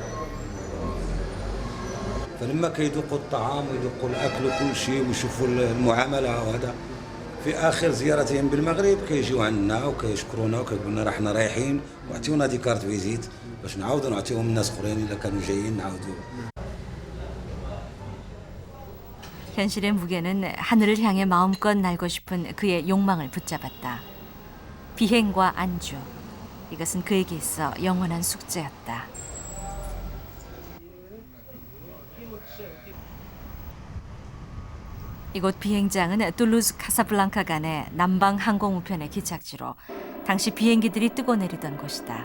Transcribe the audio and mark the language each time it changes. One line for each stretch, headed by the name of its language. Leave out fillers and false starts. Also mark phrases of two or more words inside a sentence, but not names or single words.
Arabic: فلما كيذوقوا الطعام ويذوقوا الأكل وكل شيء ويشوفوا المعاملة وهذا في آخر زيارتهم بالمغرب كيجيو عندنا وكيشكرونا وكيقولوا لنا راحنا رايحين وعطيونا
French: de carte visite
Arabic: باش نعاودوا نعطيهم الناس اخرين الا كانوا جايين نعاودوا.
Korean: 현실의 무게는 하늘을 향해 마음껏 날고 싶은 그의 욕망을 붙잡았다. 비행과 안주, 이것은 그에게 있어 영원한 숙제였다. 이곳 비행장은 툴루즈 카사블랑카 간의 남방 항공 우편의 기착지로 당시 비행기들이 뜨고 내리던 곳이다.